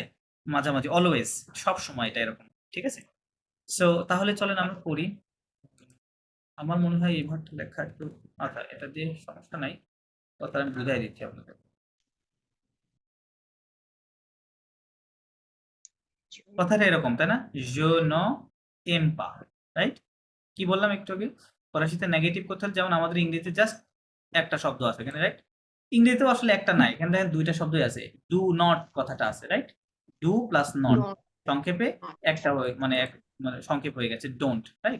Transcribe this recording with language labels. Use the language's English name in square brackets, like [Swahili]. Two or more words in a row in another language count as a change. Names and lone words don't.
[Bangla] মাঝামাঝি, অলওয়েজ, সব সময় এটা এরকম, ঠিক আছে? সো তাহলে চলেন আমরা করি। আমার মনে হয় এই ভার্বটা লেখা একটু, আচ্ছা এটা দিয়ে সমস্যা নাই, কথা আমি বুঝাই দিচ্ছি আপনাদের। কথাটা এরকম তাই না, [French] je ne aime pas, [Bangla] রাইট? কি বললাম একটু আগে, ফরাসিতে নেগেটিভ করতে হলে যেমন আমাদের ইংরেজিতে জাস্ট একটা শব্দ আছে এখানে, রাইট? ইংরেজিতেও আসলে একটা নাই, এখানে দেখেন দুইটা শব্দই আছে, [English] do not [Bangla] কথাটা আছে, রাইট? [English] do plus not, [Bangla] সংক্ষেপে একটা মানে মানে সংক্ষেপ হয়ে গেছে ডোন্ট, রাইট?